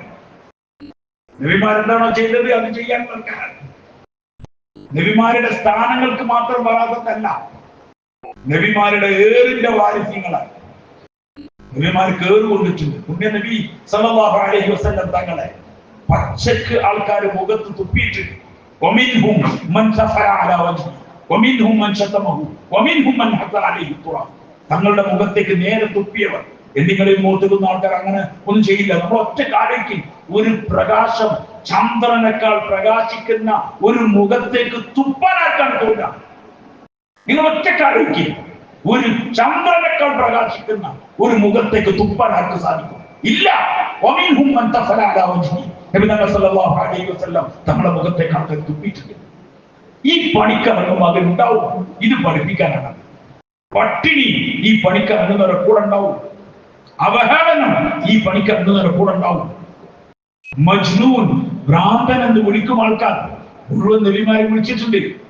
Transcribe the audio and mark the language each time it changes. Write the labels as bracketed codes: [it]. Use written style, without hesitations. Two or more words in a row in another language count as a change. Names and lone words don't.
[ml] നബിമാരെന്താണോ ചെയ്തത് അത് ചെയ്യാൻ ആൾക്കാരാണ്. നബിമാരുടെ സ്ഥാനങ്ങൾക്ക് മാത്രം വരാത്തല്ല, നബിമാരുടെ ഏറിന്റെ വാരിസ്യങ്ങളാണ്. നബിമാർ കേറ് കൊണ്ടിട്ടുണ്ട്. പുണ്യ നബി [ar] صلى الله عليه وسلم [ml] തങ്ങളെ പച്ചക്ക് ആൾക്കാർ മുഖത്ത് തുപ്പിയിട്ടുണ്ട്. [ar] ومنهم من سفر على وجهه ومنهم من شتمه ومنهم من حط عليه التراب. [ml] തങ്ങളുടെ മുഖത്തേക്ക് നേരെ തുപ്പിയവർ. എന്നിങ്ങളിൽ മൂത്തുന്ന ആൾക്കാർ അങ്ങനെ ഒന്നും ചെയ്യില്ല. നമ്മൾ ഒറ്റ കാലയ്ക്ക് ഒരു പ്രകാശം ചന്ദ്രനേക്കാൾ പ്രകാശിക്കുന്ന ഒരു മുഖത്തേക്ക് തുപ്പാനാക്കാൻ തോന്നുക. നിങ്ങൾ ഒറ്റ കാലയ്ക്ക് ഒരു ചന്ദ്രനേക്കാൾ പ്രകാശിക്കുന്ന ഒരു മുഖത്തേക്ക് തുപ്പാൻ ആർക്ക് സാധിക്കും? ഇല്ല. [ar] ومنهم من سفر على وجهه. [ml] നബി [ar] صلى الله عليه وسلم [ml] തങ്ങളുടെ മുഖത്തേക്ക് ആൾക്കാർ തുപ്പിയിട്ടുണ്ട്. ഈ പണിക്കിറങ്ങും അതിലുണ്ടാവും. ഇത് പഠിപ്പിക്കാനാണ്. പട്ടിണി ഈ പണിക്കിറങ്ങുന്നവരെ കൂടെ ഉണ്ടാവും. അവഹേളനം ഈ പണിക്കിറങ്ങുന്നവരെ കൂടെ ഉണ്ടാവും. മജ്നൂൻ, ഭ്രാന്തൻ എന്ന് വിളിക്കും ആൾക്കാർ മുഴുവൻ നബിമാരെ വിളിച്ചിട്ടുണ്ട്.